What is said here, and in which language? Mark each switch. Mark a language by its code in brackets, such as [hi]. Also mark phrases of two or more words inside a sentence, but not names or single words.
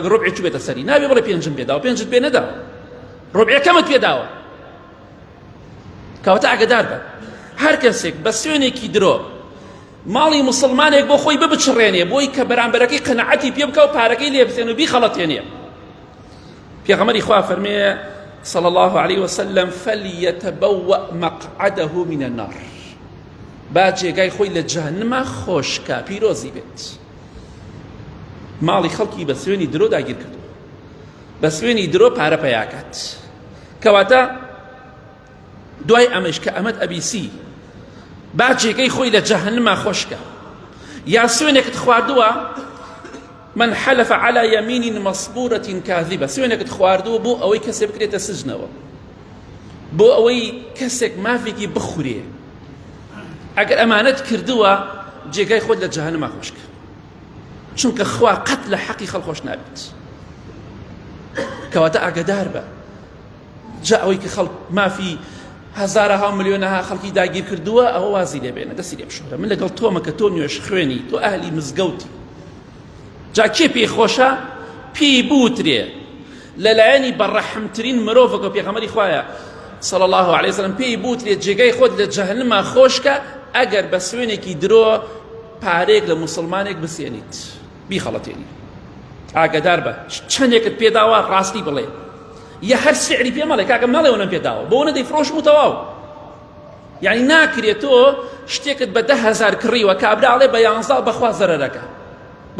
[ckb] ئەگەر ڕۆبعی چوو بێتە سەری نابێ بڵێ 5 پێداوە 5 پێ نەداوە ڕۆبعەکەمت پێداوە کەواتە ئاگادار بە هەر کەسێک بە سوێنێکی درۆ ماڵی مسلمانێک بۆ خۆی ببچڕێنێ بۆی کە بەرامبەرەکەی قەنەعەتی پێ بکە و پارەکەی لێ بسێن و بیخەڵەتێنێ پێغەمبەری خوا فەرمێ [ar] صلى الله عليه وسلم فليتبوأ مقعده من النار [ckb] با جێگای خۆی لە جەهەنەما خۆشکە پیرۆزی بێت ماڵی خەڵکی بە سوێنی درۆ داگیر کردو بە سوێنی درۆ پارە پەیاکات کەواتە دوای ئەمەش کە ئەمەد ئەبیسی با جێگەی خۆی لە جەهەنەما خۆشکە یا سوێنێکت خواردووە [ar] من حلف على يمين مصبورة كاذبة [ckb] سوێنێکت خواردووە بۆ ئەوەی کەسێک بکرێتە سجنەوە بۆ ئەوەی کەسێک مافێکی بخورێ ئەگەر ئەمانەت کردووە جێگای خۆت لە جەهەنەما خۆشکە چونکە خوا قەت لە حەقی خەڵک خۆش نابێت کەواتە ئاگادار بە جا ئەوەی کە خەڵک مافی هەزارەها ملیۆنەها خەڵکی داگیر کردووە ئەوە وازی لێ بێنە دەستی لێ بشۆرە من لەگەڵ تۆمە کە تۆ نوێژ خوێنی تۆ ئەهلی مزگەوتی جا کێ پێی خۆشە پێی بوترێ لەلایەنی بەڕەحمترین مرۆڤەکە پێغەمبەری خوایە [ar] صلى الله عليه وسلم [ckb] پێی بوترێ جێگای خۆت لە جەهەنەما خۆشکە ئەگەر بە سوێنێکی درۆ پارێک لە مسلمانێک بسێنیت بیخەڵەتێنی ئاگادار بە چەندێکت پێداوە ڕاستی بڵێ یا هەر سعری پێ مەڵێ کاکە مەڵێوە پێداوە بۆ نەدەی فرۆشم و تەواو یعنی ناکرێت تۆ شتێکت بە 10,000 کڕیوە کابراڵێ بە 11 بەخوا زەرەرەکە بە